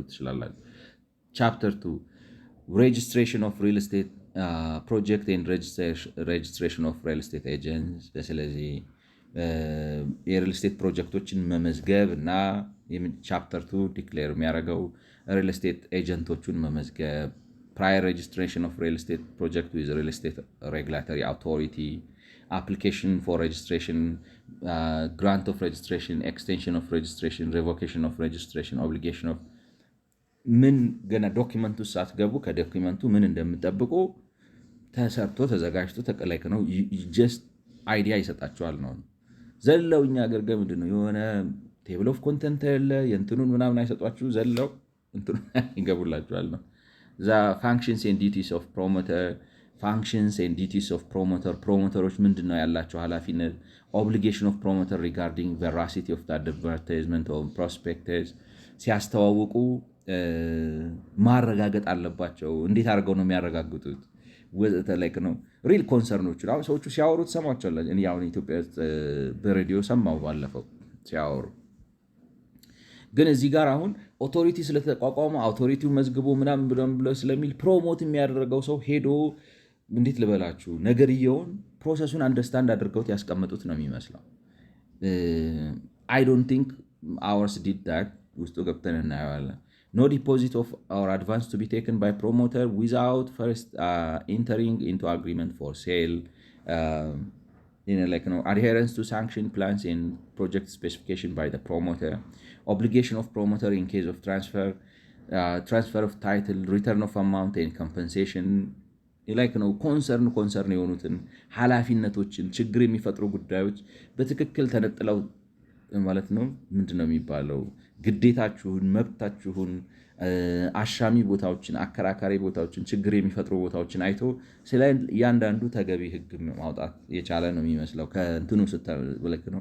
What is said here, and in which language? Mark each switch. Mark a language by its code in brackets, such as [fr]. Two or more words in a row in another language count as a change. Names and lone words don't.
[am] ትችላላችሁ። [en] Chapter 2 Registration of Real Estate Project and Registration of Real Estate Agents። [am] ስለዚህ የሪል ስቴት ፕሮጀክቶችን መመዝገብ እና ቻፕተር 2 ዲክሌር የሚያደርገው [en] real estate [am] ኤጀንቶቹን መመዝገብ፣ ፕራየር [en] Registration of Real Estate Project with Real Estate Regulatory Authority፣ application for registration, grant of registration, extension of registration, revocation of registration, obligation of [am] ምን ገና ዶኪመንቱ ሳትገቡ ከዶኪመንቱ ምን እንደምጠብቁ ተሰርቶ ተዘጋጅቶ ተቀላይክ ነው። [en] just idea [am] ይሰጣቸዋል ነው። ዘለው እኛ አገር ገ ምንድን ነው የሆነ [en] table of content [am] ያለ የእንትኑን ምናምን አይሰጧችሁ፣ ዘለው እንትኑ ይገቡላችኋል ነው። [en] the functions and duties of promoter functions and duties of [am] ፕሮሞተሮች ምንድን ነው ያላቸው ኃላፊነት፣ [en] obligation of promoter regarding veracity of the advertisement or prospectus [am] ሲያስተዋውቁ ማረጋገጥ አለባቸው። እንዴት አድርገው ነው የሚያረጋግጡት? ወዘተ ላይክ ነው ሪል ኮንሰርኖቹ አሁን ሰዎቹ ሲያወሩ ትሰማቸዋለህ። እኔ አሁን ኢትዮጵያ ውስጥ በሬዲዮ ሰማሁ ባለፈው ሲያወሩ። ግን እዚህ ጋር አሁን ኦቶሪቲ ስለተቋቋመ አውቶሪቲው መዝግቦ ምናምን ብለው ስለሚል ፕሮሞት የሚያደርገው ሰው ሄዶ እንዴት ልበላችሁ ነገርየውን ፕሮሰሱን አንደርስታንድ አድርገውት ያስቀመጡት ነው የሚመስለው። [en] I don't think ours did that። [am] ውስጡ ገብተን እናየዋለን። [en] No deposit of or advance to be taken by promoter without first entering into agreement for sale፣ adherence to sanction plans and project specification by the promoter, obligation of promoter in case of transfer of title, return of amount and compensation [am] ነው። ኮንሰርን የሆኑትን ኃላፊነቶችን ችግር የሚፈጥሩ ጉዳዮች በትክክል ተነጥለው ማለት ነው ምንድን ነው የሚባለው ግዴታችሁን፣ መብታችሁን፣ አሻሚ ቦታዎችን፣ አከራካሪ ቦታዎችን፣ ችግር የሚፈጥሩ ቦታዎችን አይቶ ስለ እያንዳንዱ ተገቢ ሕግ ማውጣት የቻለ ነው የሚመስለው። ከእንትኑ ስትልክ ነው